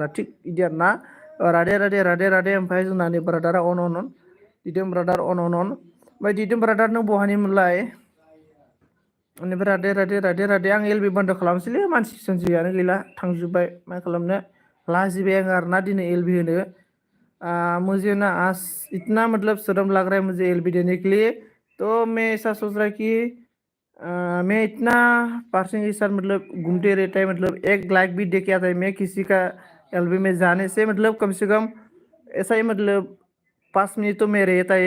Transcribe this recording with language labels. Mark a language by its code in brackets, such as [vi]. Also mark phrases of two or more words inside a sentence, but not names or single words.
[brx] थिग बिदि आरोना। राधे राधे राधे राधे। ओमफ्राय जोंनानि ब्रादारा अन दिदोम ब्रादार अन। ओमफ्राय दिदोम ब्रादार नों बहानिमोनलाय? बेनिफ्राय राधे राधे राधे राधे। आं एलबि बन्द खालामसैलै, मानसि सानसियानो गैला, थांजोब्बाय। मा खालामनो, लाजिबाय आं आरोना दिनै एलबि होनो। [hi] मुझे ना आज इतना मतलब शर्म लग रहा है मुझे एलबी देने के लिए। तो मैं ऐसा सोच रहा कि मैं इतना पर्सन के साथ मतलब घूमते रहता है, मतलब एक लाइक भी दे के आता है मैं किसी का एलबी में जाने से, मतलब कम से कम ऐसा ही मतलब 5 मिनट तो मैं रहता है।